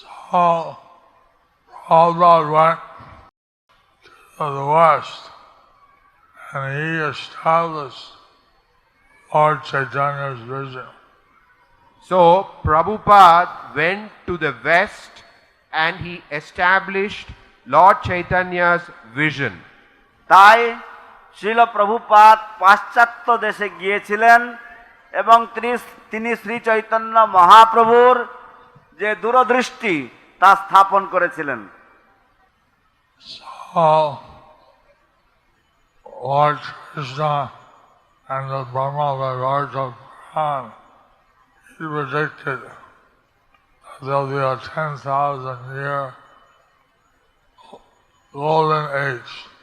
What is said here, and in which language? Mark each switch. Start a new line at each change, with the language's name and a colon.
English: So, Prabhupada went to the West and he established Lord Chaitanya's vision. So Prabhupada went to the West and he established Lord Chaitanya's vision.
Bangla: তাই শ্রীল প্রভুপাদ পাশ্চাত্য দেশে গিয়েছিলেন এবং তিনি শ্রী চৈতন্য মহাপ্রভুর যে দূরদৃষ্টি তা স্থাপন করেছিলেন।
English: So, Lord Krishna and the Brahma Vaivarta Puran, he predicted that there'll be a 10,000 year golden age.